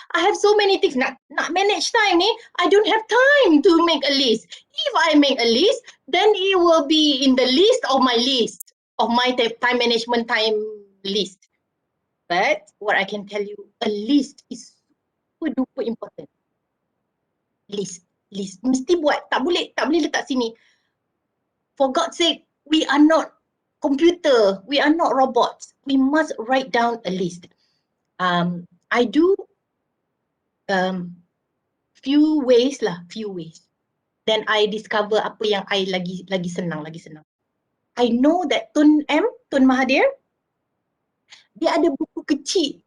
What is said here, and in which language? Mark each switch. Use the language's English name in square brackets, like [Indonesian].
[English] I have so many things [Malay] nak manage time ni. [English] I don't have time to make a list. If I make a list, then it will be in the list of my time management time list. But what I can tell you, a list is super duper important. [Malay] List mesti buat, tak boleh letak sini. [English] For God's sake, we are not computer, we are not robots. We must write down a list. I do few ways. Then I discover [Malay] apa yang I lagi senang. [English] I know that Tun Mahathir, [Malay] dia ada buku kecil.